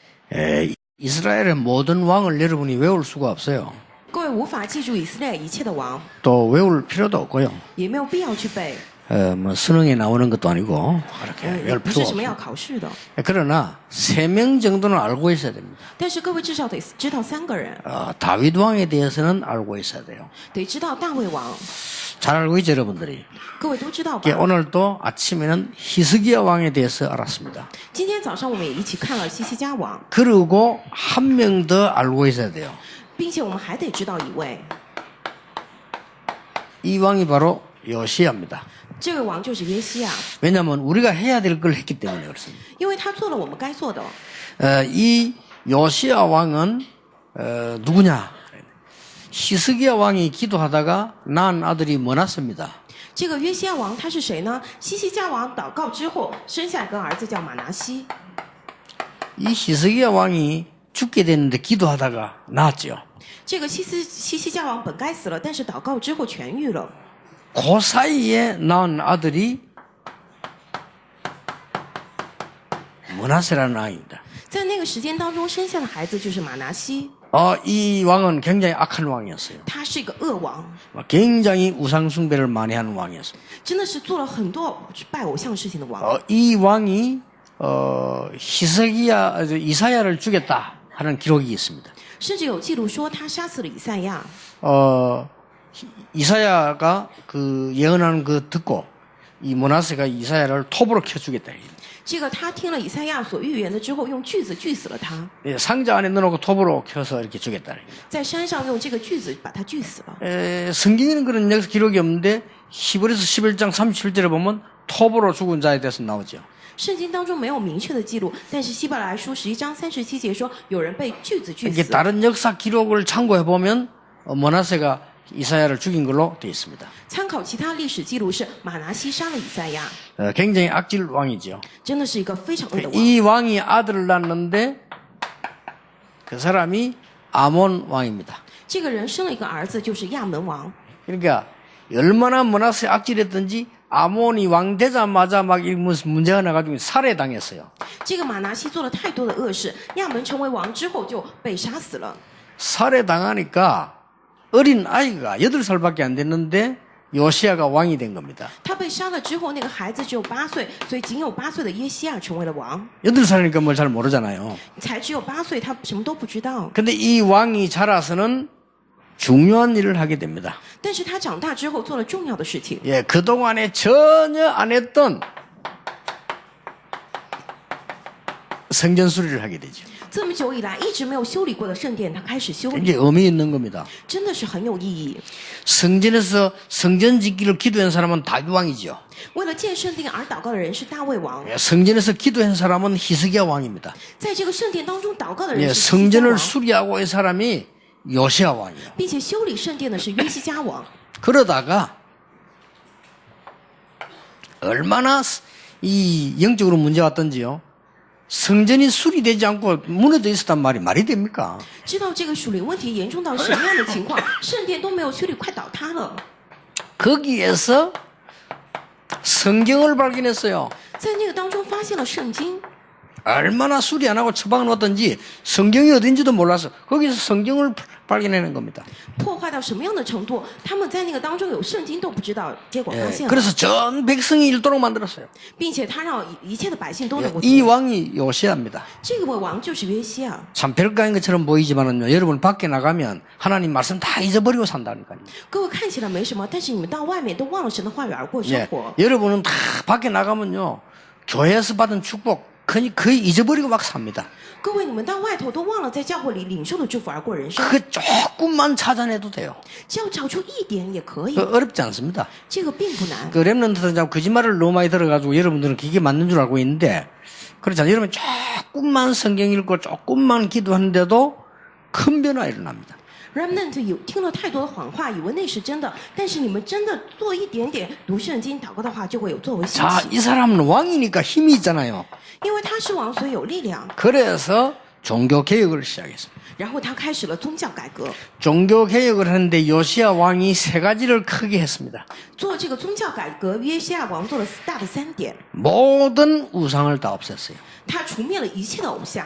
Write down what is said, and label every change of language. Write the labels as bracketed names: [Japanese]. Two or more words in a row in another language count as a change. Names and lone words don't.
[Korean] 이스라엘의 모든 왕을 여러분이 외울 수가 없어요. [Chinese] 各位无法记住以色列一切的王， [Korean] 또 외울 필요도 없고요. [Chinese] 也没有必要去背， [Korean] 뭐 수능에 나오는 것도 아니고 그렇게 [Chinese] 也 [Korean] 외울 [Chinese] 不 [Korean] 필요 [Chinese] 是什么要 [Korean] 없어요. [Chinese] 考试的。 [Korean] 그러나 3명 정도는 알고 있어야 됩니다. [Chinese] 但是各位至少得知道3个人， [Korean] 다윗 왕에 대해서는 알고 있어야 돼요. [Chinese] 得知道大卫王， [Korean] 잘 알고 있죠, 여러분들이. [Chinese] 各位都知道 [Korean] 예, [Chinese] 吧？ [Korean] 오늘도 아침에는 히스기야 왕에 대해서 알았습니다. [Chinese] 今天早上我们也一起看了西西家王， [Korean] 그리고 한 명 더 알고 있어야 돼요. [Chinese] 并且我们还得知道一位， [Korean] 이 왕이 바로 요시야입니다. [Chinese] 这位王就是约西亚， [Korean] 왜냐하면 우리가 해야 될 걸 했기 때문에 그렇습니다. [Chinese] 因为他做了我们该做的。 [Korean] 이 요시야 왕은 누구냐? 히스기야 왕이 기도하다가 낳은 아들이 머나세입니다. [Chinese] 这个约西亚王他是谁呢？西西家王祷告之后生下一个儿子叫马拿西。 [Korean] 이 히스기야 왕이 죽게 됐는데 기도하다가 낳았죠. [Chinese] 这个西西家王本该死了，但是祷告之后痊愈了。 [Korean] 그 사이에 낳은 아들이 머나세라는 아이입니다. [Chinese] 在那个时间当中生下的孩子就是马拿西， [Korean] 이 왕은 굉장히 악한 왕이었어요. [Chinese] 他是一个恶王， [Korean] 굉장히 우상 숭배를 많이 하는 왕이었어요. [Chinese] 真的是做了很多拜偶像事情的王。 [Korean] 이 왕이 히스기야 이사야를 죽였다 하는 기록이 있습니다. [Chinese] 甚至有记录说他杀死了以赛亚。 [Korean] 이사야가 그 예언하는 그 듣고 이 머나세가 이사야를 톱으로 켜 죽였다. [Chinese] 这个他听了以赛亚所预言的之后，用锯子锯死了他， [Korean] 상자 안에 넣어놓고 톱으로 켜서 이렇게 죽였다. [Chinese] 在山上用这个锯子把他锯死了。 [Korean] 성경에는 그런 기록이 없는데 히브리서 11장 37절에 보면 톱으로 죽은 자에 대해서 나오죠. [Chinese] 圣经当中没有明确的记录，但是希伯来书11章37节说有人被锯子锯 [Korean] 이게 [Chinese] 死。 [Korean] 다른 역사 기록을 참고해 보면 머나세가 이사야를 죽인 걸로 되어 있습니다. [Chinese] 参考其他历史记录是马拿西杀了以赛亚， [Korean] 굉장히 악질 왕이죠. [Chinese] 真的是一个非常恶的王。 [Korean] 이 왕이 아들을 낳았는데 그 사람이 아몬 왕입니다. [Chinese] 这个人生了一个儿子，就是亚门王。 [Korean] 그러니까 얼마나 머나세 악질했든지 아몬이 왕 되자마자 막 무슨 문제가 나가지고 살해당했어요. [Chinese] 这个马拿西做了太多的恶事，亚门成为王之后就被杀死了。 [Korean] 살해당하니까 어린 아이가 8살밖에 안 됐는데 요시야가 왕이 된 겁니다. [Chinese] 他被杀了之后，那个孩子只有8岁，所以仅有8岁的耶西亚成为了王。 [Korean] 8살이니까 뭘 잘 모르잖아요. [Chinese] 才只有8岁，他什么都不知道。 [Korean] 근데 이 왕이 자라서는 중요한 일을 하게 됩니다. [Chinese] 但是他长大之后做了重要的事情， [Korean] 예, 그동안에 전혀 안 했던 성전 수리를 하게 되죠. [Chinese] 这么久以来一直没有修理过的圣殿，他开始修理， [Korean] 이게 의미 있는 겁니다. [Chinese] 真的是很有意义。 [Korean] 성전에서 성전 짓기를 기도한 사람은 다윗 왕이죠. [Chinese] 为了建圣殿而祷告的人是大卫王， [Korean] 예, 성전에서 기도한 사람은 히스기야 왕입니다. [Chinese] 在这个圣殿当中祷告的 [Korean] 예, [Chinese] 人是西西家 [Korean] 성전을 [Chinese] 王， [Korean] 수리하고 이 사람이 요시야 왕이에요. [Chinese] 并且修理圣殿的是约西家王。 [Korean] 그러다가 얼마나 이 영적으로 문제가 왔던지요. 성전이 수리되지 않고 무너져 있었단 말이 됩니까? [Chinese] 知道这个属灵问题严重到什么样的情况，圣殿都没有修理，快倒塌了。 [Korean] 거기에서 성경을 발견했어요. [Chinese] 在那个当中发现了圣经， [Korean] 얼마나 수리 안 하고 처박아 놓았던지 성경이 어딘지도 몰라서 거기서 성경을 발견해낸 겁니다. [Chinese] 破坏到什么样的程度，他们在那个当中有圣经都不知道，结果发 [Korean] 예, [Chinese] 现了， [Korean] 그래서 전 백성이 읽도록 만들었어요. [Chinese] 并且他让一切的百姓都 [Korean] 예, [Chinese] 能够 [Korean] 이 [Chinese] 读。 [Korean] 왕이 요시야입니다. [Chinese] 这个王就是约西亚。 [Korean] 참 별거인 것처럼 보이지만은요, 여러분 밖에 나가면 하나님 말씀 다 잊어버리고 산다니까요. [Chinese] 各位看起来没什么，但是你们到外面都忘了神的话语而过生 [Korean] 예, [Chinese] 活。 [Korean] 여러분은 다 밖에 나가면요, 교회에서 받은 축복 거의 잊어버리고 막 삽니다. [Chinese] 各位，你们到外头都忘了在教会里领受的祝福而过人生， [Korean] 그 조금만 찾아내도 돼요. [Chinese] 只要找出一点也可以， [Korean] 어렵지 않습니다. [Chinese] 这个并不难。 [Korean] 그 렘넌트는 거짓말을 너무 많이 들어가지고 여러분들은 그게 맞는 줄 알고 있는데 그렇잖아요. 여러분 조금만 성경 읽고 조금만 기도하는데도 큰 변화 일어납니다. [Chinese] Remnant 有听了太多的谎话，以为那是真的，但是你们真的做一点点读圣经、祷告的话，就会有作为兴 [Korean] 자, [Chinese] 起。 [Korean] 이 사람은 왕이니까 힘이 있잖아요. [Chinese] 因为他是王，所以有力量。 [Korean] 그래서 종교 개혁을 시작했습니다. [Chinese] 然后他开始了宗教改革， [Korean] 종교 개혁을 하는데 요시야 왕이 세 가지를 크게 했습니다. [Chinese] 做这个宗教改革，约西亚王做了大的3点， [Korean] 모든 우상을 다 없앴어요. [Chinese] 他除灭了一切的偶像。